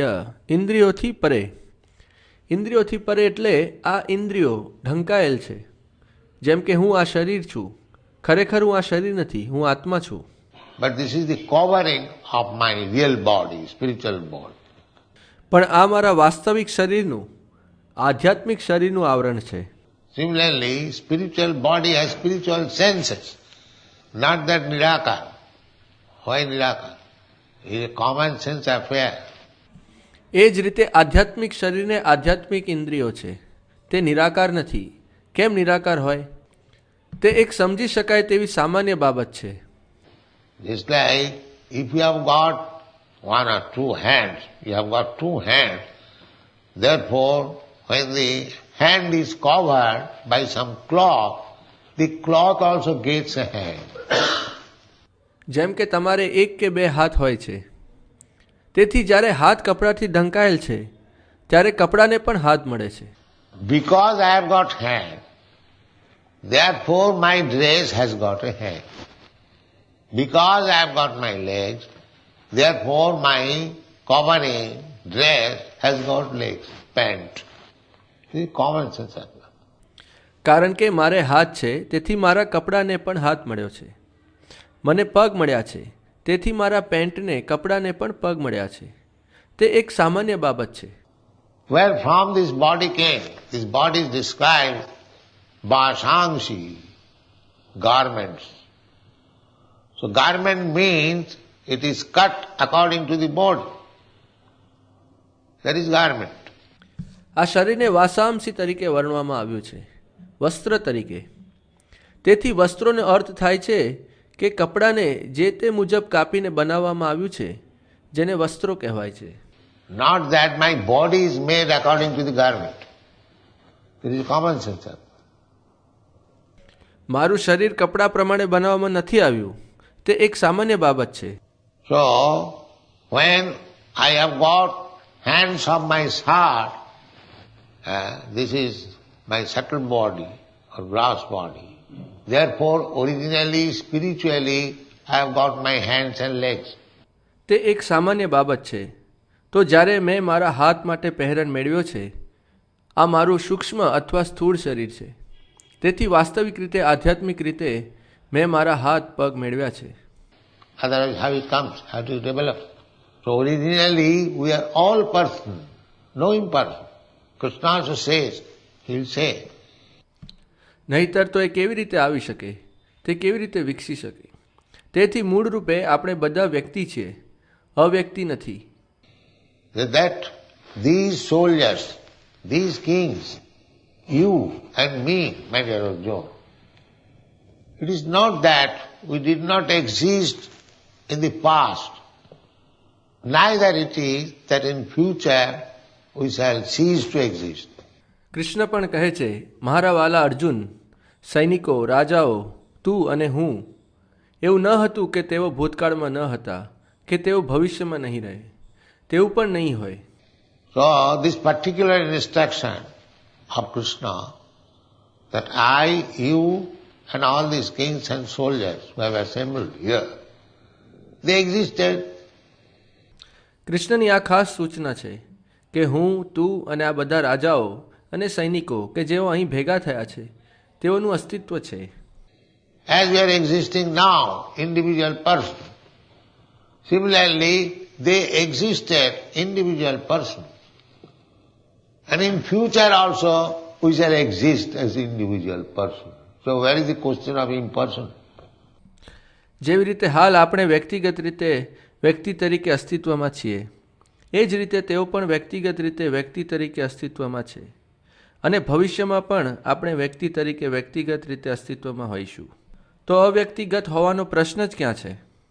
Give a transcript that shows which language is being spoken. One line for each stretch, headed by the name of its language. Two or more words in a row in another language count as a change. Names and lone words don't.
Gujarati: ઇન્દ્રિયોથી પરે. ઇન્દ્રિયોથી પરે એટલે આ ઇન્દ્રિયો ઢંકાયેલ છે. જેમ કે હું આ શરીર છું, ખરેખર હું આ શરીર નથી, હું આત્મા છું.
English: But this is the covering of my real body, spiritual body.
Gujarati: પણ આ મારા વાસ્તવિક શરીરનું, આધ્યાત્મિક શરીરનું આવરણ છે.
English: Similarly, spiritual body has spiritual senses, not that nirakar. Why nirakar? It is a common sense affair.
Gujarati: એ જ રીતે આધ્યાત્મિક શરીરને આધ્યાત્મિક ઇન્દ્રિયો છે, તે નિરાકાર નથી. કેમ નિરાકાર હોય? તે એક સમજી શકાય તેવી સામાન્ય બાબત છે.
English: Just like if you have got one or two hands, you have got two hands, therefore when the hand is covered by some cloth, the cloth also gets a hand.
Gujarati: જેમ કે તમારે એક કે બે હાથ હોય છે, તેથી જ્યારે હાથ કપડાથી ઢંકાયેલ છે ત્યારે કપડાને પણ હાથ મળે છે.
English: Because I have got hand, therefore my dress has got a hand. Because I have got my legs, therefore my covering dress has got legs, pant. This is common sense.
Gujarati: કારણ કે મારે હાથ છે તેથી મારા કપડાને પણ હાથ મળ્યો છે. મને પગ મળ્યા છે તેથી મારા પેન્ટને કપડાને પણ પગ મળ્યા છે. તે એક સામાન્ય બાબત છે.
English: Where from this body came? This body is described Vasangshi, garments. So garment means it is cut according to the body. That is garment.
Gujarati: આ શરીરને વાસાંશી તરીકે વર્ણવામાં આવ્યું છે, વસ્ત્ર તરીકે. તેથી વસ્ત્રોનો અર્થ થાય છે કે કપડાને જે તે મુજબ કાપીને બનાવવામાં આવ્યું છે, જેને વસ્ત્રો કહેવાય છે.
English: Not that my body is made according to the garment. It is common sense.
Gujarati: મારું શરીર કપડા પ્રમાણે બનાવવામાં નથી આવ્યું, તે એક સામાન્ય બાબત છે.
English: So when I have got hands of my heart, this is my subtle body or gross body. Therefore, originally, spiritually, I have got my hands and legs.
Gujarati: તે એક સામાન્ય બાબત છે. તો જ્યારે મેં મારા હાથ માટે પહેરન મેળવ્યો છે, આ મારું સૂક્ષ્મ અથવા સ્થૂળ શરીર છે. તેથી વાસ્તવિક રીતે આધ્યાત્મિક રીતે મેં મારા હાથ પગ મેળવ્યા છે.
English: Otherwise, how it comes? How to develop? So originally, we are all person, no imperson. Krishna also says, he'll say.
Gujarati: નહીતર તો એ કેવી રીતે આવી શકે, તે કેવી રીતે વિકસી શકે? તેથી મૂળ રૂપે આપણે બધા વ્યક્તિ છીએ, અવ્યક્તિ નથી.
English: That these soldiers, these kings, you and me, my dear Arjuna, it is not that we did not exist in the past, neither it is that in future we shall cease to exist.
Gujarati: કૃષ્ણ પણ કહે છે, મારા વાલા અર્જુન, સૈનિકો, રાજાઓ, તું અને હું, એવું ન હતું કે તેઓ ભૂતકાળમાં ન હતા, કે તેઓ ભવિષ્યમાં નહીં રહે, તેવું પણ નહીં હોય.
English: So this particular instruction of Krishna, that I, you and all these kings and soldiers who have assembled here, they existed.
Gujarati: કૃષ્ણની આ ખાસ સૂચના છે કે હું, તું અને આ બધા રાજાઓ અને સૈનિકો કે જેઓ અહીં ભેગા થયા છે, તેઓનું અસ્તિત્વ છે.
English: As we are existing now, individual person. Similarly, they existed, individual person. And in future also, we shall exist as individual person. So where is the question of imperson?
Gujarati: જેવી રીતે હાલ આપણે વ્યક્તિગત રીતે વ્યક્તિ તરીકે અસ્તિત્વમાં છીએ, એ જ રીતે તેઓ પણ વ્યક્તિગત રીતે વ્યક્તિ તરીકે અસ્તિત્વમાં છે, અને ભવિષ્યમાં પણ આપણે વ્યક્તિ તરીકે વ્યક્તિગત રીતે અસ્તિત્વમાં હોઈશું. તો અવ્યક્તિગત હોવાનો પ્રશ્ન જ ક્યાં છે?